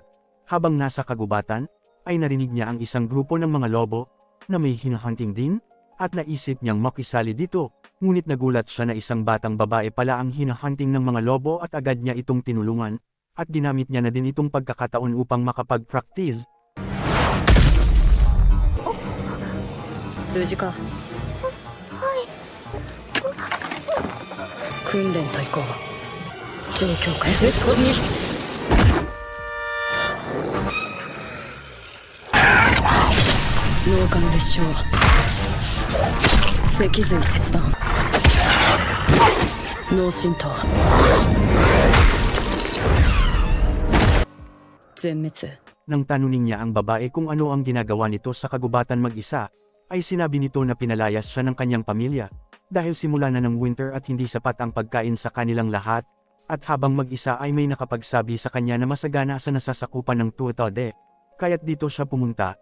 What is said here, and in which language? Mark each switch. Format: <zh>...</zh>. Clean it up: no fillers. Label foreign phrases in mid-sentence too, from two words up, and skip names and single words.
<tl>Habang nasa kagubatan, ay narinig niya ang isang grupo ng mga lobo, na may hinahunting din, at naisip niyang makisali dito, ngunit nagulat siya na isang batang babae pala ang hinahunting ng mga lobo at agad niya itong tinulungan, at ginamit niya na din itong pagkakataon upang makapag-practice.</tl> <ja>無事か。訓練と行こう。状況下 SS コーデに脳幹裂傷脊髄切断脳震盪全滅。</ja> <tl>Nang tanunin niya ang babae kung ano ang ginagawa nito sa kagubatan mag-isa, ay sinabi nito na pinalayas siya ng kanyang pamilya, dahil simula na ng winter at hindi sapat ang pagkain sa kanilang lahat, at habang mag-isa ay may nakapagsabi sa kanya na masagana sa nasasakupan ng tuwetode, kaya't dito siya pumunta.</tl>